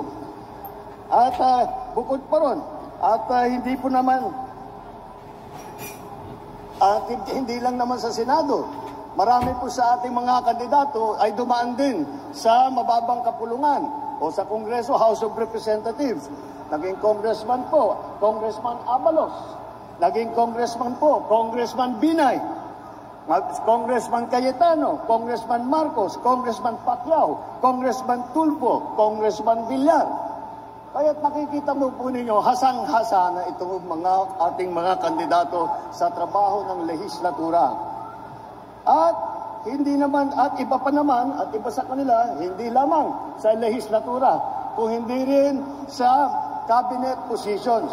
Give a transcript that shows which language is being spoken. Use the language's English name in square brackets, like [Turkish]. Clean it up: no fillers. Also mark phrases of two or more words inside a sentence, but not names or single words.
[Filipino] At bukod pa ron, hindi po naman, hindi lang naman sa Senado, marami po sa ating mga kandidato ay dumaan din sa mababang kapulungan o sa Kongreso, House of Representatives. Naging congressman po, Congressman Abalos. Naging congressman po, Congressman Binay. Congressman Cayetano, Congressman Marcos, Congressman Pacquiao, Congressman Tulfo, Congressman Villar. Kaya't nakikita mo po ninyo, hasang-hasa na itong ating mga kandidato sa trabaho ng lehislatura. At iba pa naman, at iba sa kanila, hindi lamang sa lehislatura, kung hindi rin sa [English] cabinet positions.